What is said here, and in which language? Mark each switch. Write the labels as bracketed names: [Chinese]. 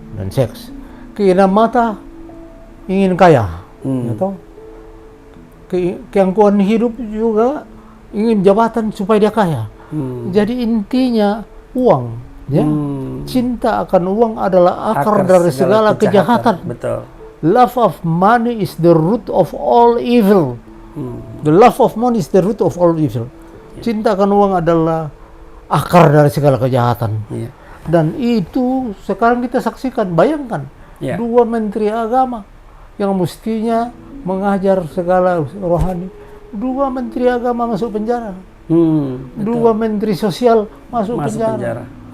[Indonesian] dan seks. Keinginan mata, ingin kaya. Atau keangkuhan hidup juga ingin jabatan supaya dia kaya. Jadi intinya uang, ya. Cinta akan uang adalah akar dari segala kejahatan. Betul. [English] Love of money is the root of all evil. The love of money is the root of all evil. [Indonesian] Cinta akan uang adalah akar dari segala kejahatan. Iya. Dan itu sekarang kita saksikan, bayangkan, Iya. 2 menteri agama yang mestinya mengajar segala rohani, 2 menteri agama masuk penjara, 2 menteri sosial masuk penjara.